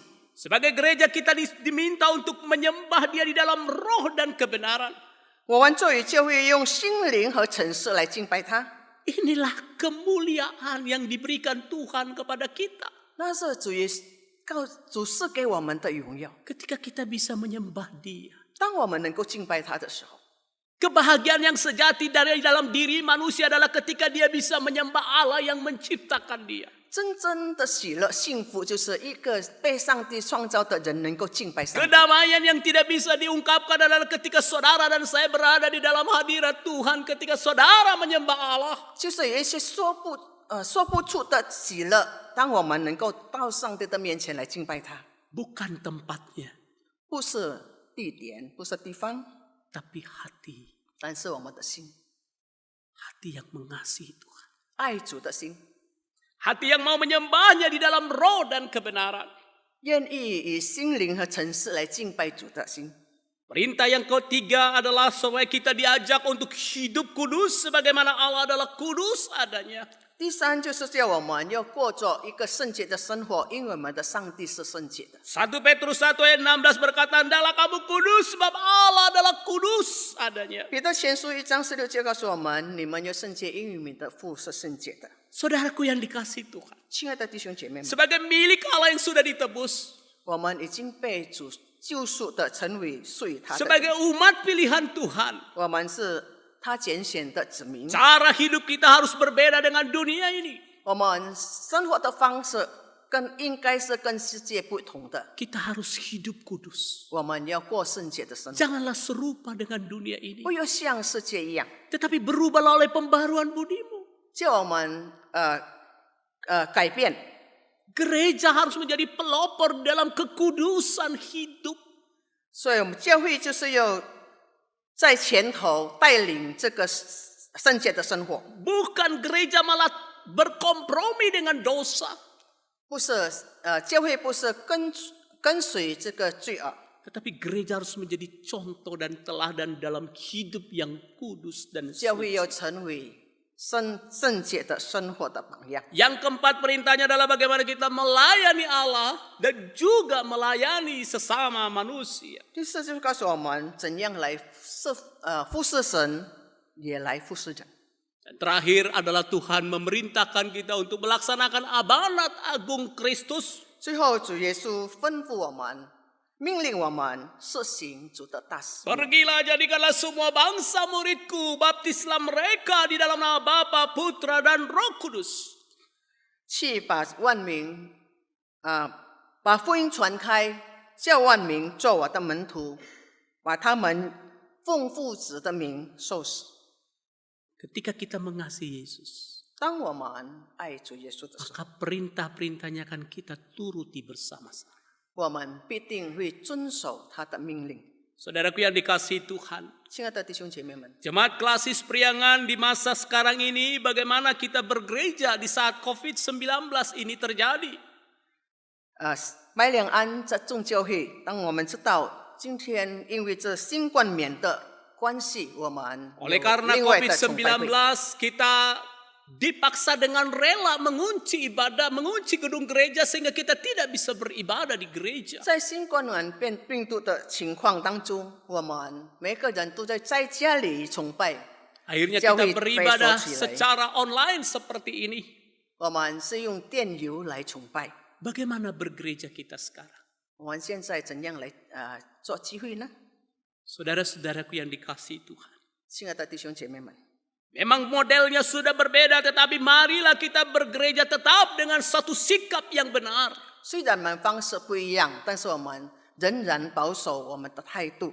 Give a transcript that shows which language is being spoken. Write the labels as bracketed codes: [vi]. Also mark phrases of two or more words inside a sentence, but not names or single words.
[id] Sebagai gereja kita diminta untuk menyembah Dia di dalam roh dan kebenaran. [zh] 我们作为教会，用心灵和诚实来敬拜他。 [id] Inilah kemuliaan yang diberikan Tuhan kepada kita. [zh] 那是主赐给我们的荣耀。 [id] Ketika kita bisa menyembah Dia. [zh] 当我们能够敬拜他的时候， [id] Kebahagiaan yang sejati dari dalam diri manusia adalah ketika dia bisa menyembah Allah yang menciptakan dia. [zh] 真正的喜乐、幸福，就是一个被上帝创造的人能够敬拜上帝。 [id] Kedamaian yang tidak bisa diungkapkan adalah ketika saudara dan saya berada di dalam hadirat Tuhan, ketika saudara menyembah Allah. [zh] 就是有一些说不出的喜乐，当我们能够到上帝的面前来敬拜他， [id] Bukan tempatnya, [zh] 不是地点，不是地方， [id] tapi hati. [zh] 但是我们的心， [id] Hati yang mengasihi Tuhan. [zh] 爱主的心， [id] Hati yang mau menyembahnya di dalam roh dan kebenaran. [zh] 愿意以心灵和诚实来敬拜主的心。 [id] Perintah yang ketiga adalah supaya kita diajak untuk hidup kudus sebagaimana Allah adalah kudus adanya. [zh] 第三就是叫我们要过着一个圣洁的生活，因为我们的上帝是圣洁的。 [id] 1 Petrus 1 ayat 16 berkata, "Hendaklah kamu kudus sebab Allah adalah kudus adanya." [zh] 彼得前书1章16节告诉我们：你们要圣洁，因为你们的父是圣洁的。 [id] Saudaraku yang dikasihi Tuhan, [zh] 亲爱的弟兄姐妹们， [id] sebagai milik Allah yang sudah ditebus, [zh] 我们已经被主救赎的，成为属于他的。 [id] sebagai umat pilihan Tuhan, [zh] 我们是他拣选的子民。 [id] cara hidup kita harus berbeda dengan dunia ini. [zh] 我们生活的方式应该是跟世界不同的。 [id] Kita harus hidup kudus. [zh] 我们要过圣洁的生活， [id] Janganlah serupa dengan dunia ini, [zh] 不要像世界一样， [id] tetapi berubahlah oleh pembaruan budimu. [zh] 叫我们改变。 [id] Gereja harus menjadi pelopor dalam kekudusan hidup. [zh] 所以，我们教会就是要在前头带领这个圣洁的生活， [id] Bukan gereja malah berkompromi dengan dosa. [zh] 不是教会不是跟随这个罪恶， [id] Tetapi gereja harus menjadi contoh dan teladan dalam hidup yang kudus dan [zh] 教会 [id] suci. [zh] 要成为圣洁的生活的榜样。 [id] Yang keempat perintahnya adalah bagaimana kita melayani Allah dan juga melayani sesama manusia. [zh] 第四就是告诉我们怎样来服侍神，也来服侍人。 [id] Dan terakhir adalah Tuhan memerintahkan kita untuk melaksanakan amanat agung Kristus. [zh] 最后，主耶稣吩咐我们，命令我们实行主的大使命。 [id] Pergilah jadikanlah semua bangsa muridku, baptislah mereka di dalam nama Bapa, Putra dan Roh Kudus. [zh] 去把万民把福音传开，叫万民做我的门徒，把他们奉父子的名受洗。 [id] Ketika kita mengasihi Yesus, [zh] 当我们爱主耶稣的时候， [id] maka perintah-perintahnya akan kita turuti bersama-sama. [zh] 我们必定会遵守他的命令。 [id] Saudaraku yang dikasihi Tuhan, [zh] 亲爱的弟兄姐妹们， [id] Jemaat Klasis Priangan di masa sekarang ini, bagaimana kita bergereja di saat COVID-19 ini terjadi? [zh] 麦两安在众教会，当我们知道今天因为这新冠冕的关系，我们有 [id] Oleh karena [zh] 另外的崇拜 [id] COVID-19, [zh] 会。 [id] kita dipaksa dengan rela mengunci ibadah, mengunci gedung gereja sehingga kita tidak bisa beribadah di gereja. [zh] 在新冠病毒的情况当中，我们每个人都在家里崇拜， [id] Akhirnya kita [zh] 教会 [id] beribadah [zh] 被锁起来。 [id] secara online seperti ini. [zh] 我们是用电邮来崇拜。 [id] Bagaimana bergereja kita sekarang? [zh] 我们现在怎样来做聚会呢？ [id] Saudara-saudaraku yang dikasihi Tuhan. [zh] 亲爱的弟兄姐妹们， [id] Memang modelnya sudah berbeda, tetapi marilah kita bergereja tetap dengan satu sikap yang benar. [zh] 虽然我们方式不一样，但是我们仍然保守我们的态度。